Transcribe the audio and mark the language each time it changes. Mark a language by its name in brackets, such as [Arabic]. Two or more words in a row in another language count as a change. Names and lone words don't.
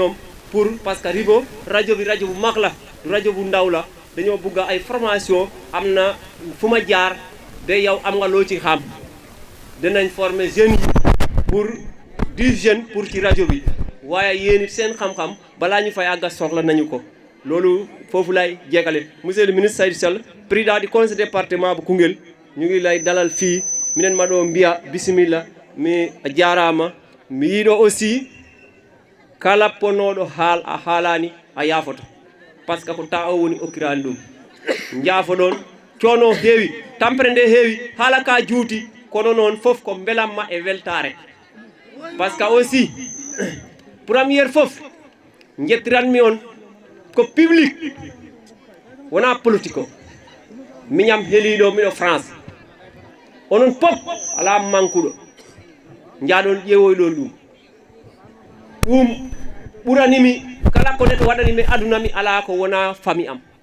[Wolof] ñoom [French] pour parce que [Wolof] Ribo rajo bi rajo bu mag la du rajo bu ndaw la dañoo bugg ay formation am na fu ma jaar ba yow am nga loo ci xam dinañ [French] former jeunes [Wolof] yi [French] pour 10 jeunes pour [Wolof] ci rajo bi waaye yéen it seen xam-xam balaa ñu fay àgga soxla nañu ko loolu foofu lay jeegale [French] monsieur le ministre Saïd Sall président du conseil département [Wolof] bu Koungheul ñu ngi lay dalal fii [Fula] minen maɗo mbiya bisimilla mi jarama mi yiiɗo [Wolof] aussi [Fula] kala ponnoɗo haal a haalani a yaafoto [French] par ce que [Fula] ko ta o woni okkirani ɗum jaafoɗon coono heewi tampere nde heewi haala ka juuti kono noon fof ko belamma e weltare [French] par ce que aussi premiére [Fula] fof jettiranmi on ko public wona politique o miñam heeliɗo miɗo France onon pop ala mankuɗo jaaɗon ƴeewoyɗon ɗum ɓuranimi kala ko neɗɗo waɗanimi aduna mi ala ko wona fami am